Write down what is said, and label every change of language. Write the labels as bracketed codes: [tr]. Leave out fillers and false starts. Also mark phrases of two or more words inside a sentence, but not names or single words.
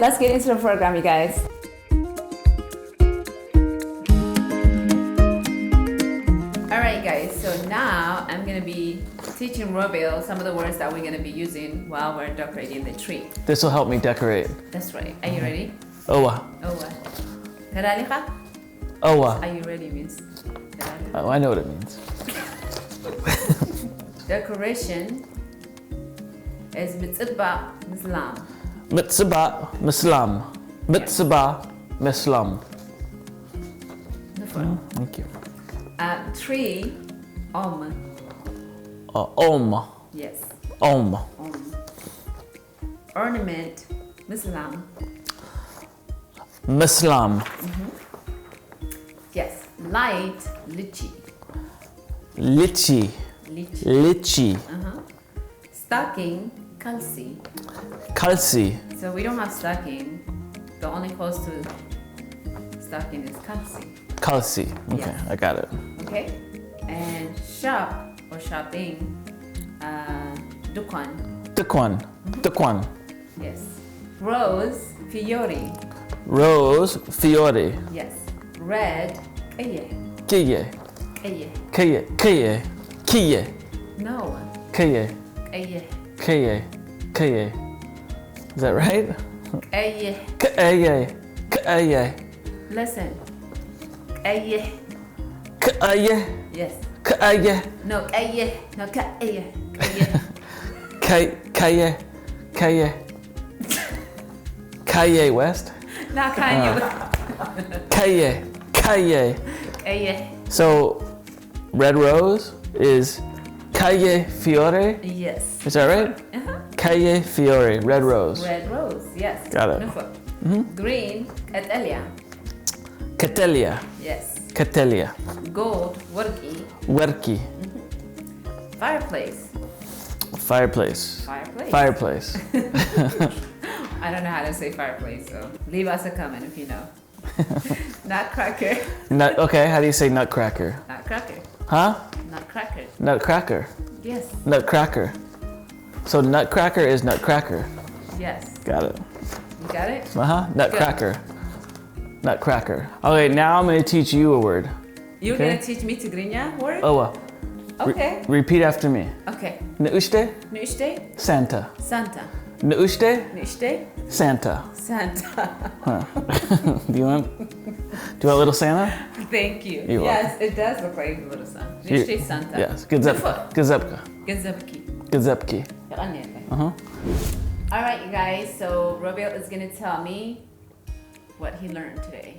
[en] Let's get into the program, you guys. All right, guys. So now I'm going to be teaching Robil some of the words that we're going to be using while we're decorating the tree. This will help me decorate. That's right. Are you ready? Owa. [ti] Owa. Karalika? [en] Owa. Are you ready means? Oh, I know what it means. Decoration is [ti] mitzvah Muslim. Mitzvah Muslim. Mitzvah Muslim. [en] Thank you. Tree, Om. Om. Yes. Om. Om. Ornament, Muslim. Muslim. Yes. Light, Lichi. Litchi. Lichi. Litchi. Stocking, Kalsi. Kalsi. So we don't have stocking. The only close to stocking is Kalsi. Kalsi. Okay, Yes. I got it. Okay. And shop or shopping, Dukwan. Tukwan. Tukwan. Yes. Rose, Fiori. Rose. Fiore. Yes. Red, Kaye. Kiye. Kaye. Kiye. Kiye. Kiye. No. Kiye. Kaye. Kiye. Kiye. Is that right? Kaye. Kiye. Kiye. Listen. Kaye. Kiye. Yes. Kiye. No, kaye. No, kaye. Kaye. Kaye. Kaye. Kaye West. Not Kanye. Kaye. Kaye. Kaye. So, red rose is [ti] Kaye Fiore. [en] Yes. Is that right? [ti] Kaye Fiore, [en] red rose. Red rose. Yes. Got it. Wonderful. Green, Catalia. Catelia. Yes. Catelia. Gold, Worki. Werki. Fireplace. Fireplace. Fireplace. Fireplace. I don't know how to say fireplace, so leave us a comment if you know. Nutcracker. Okay, how do you say nutcracker? Nutcracker. Huh? Nutcracker. Nutcracker. Yes. Nutcracker. So nutcracker is nutcracker. Yes. Got it. You got it? Nutcracker. Nutcracker. Okay, now I'm going to teach you a word. You're Okay. gonna teach me Tigrinya word? Owa. Okay. Repeat after me. Okay. Neushte, Nushte, Santa. Santa. Neushte, Nushte, Santa. Santa. Do you want a little Santa? Thank you. You're Yes, it does look like a little Santa. Nushte, Santa. [ti] Yes. Gazepka. Gazepka. [en] Gazebki. Gazepki. All right, you guys. So Robil is gonna tell me what he learned today.